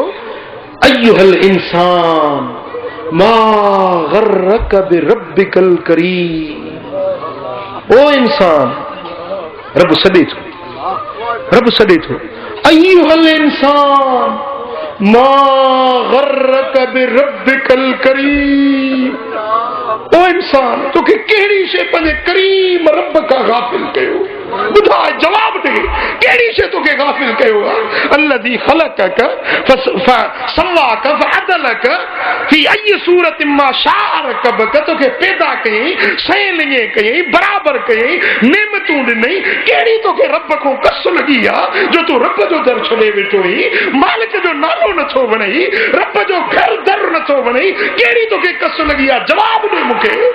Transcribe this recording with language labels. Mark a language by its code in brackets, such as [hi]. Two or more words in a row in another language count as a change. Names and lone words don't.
[ar] أيها الإنسان ما غرك بربك الكريم [sd] ओ इंसान रब सॾे थो [ar] أيها الإنسان ما غرك بربك الكريم [sd] ओ इंसान तोखे कहिड़ी शइ पंहिंजे करीम रब खां गाफ़िल कयो ॿुधाए जवाब ॾे कहिड़ी शइ तोखे गाफ़िल कयो आहे [ar] الذي خلقك فسواك فعدلك في أي صورة ما شاء ركبك [sd] तोखे पैदा कयईं शइ लिङे कयईं बराबर कयईं नेमतूं ॾिनई कहिड़ी तोखे रब खां कस लॻी आहे जो तूं रब जो दर छॾे वेठो आहीं मालिक जो नालो नथो वणई रब जो घर दर नथो वणई कहिड़ी तोखे कस लॻी आहे जवाब ॾे मूंखे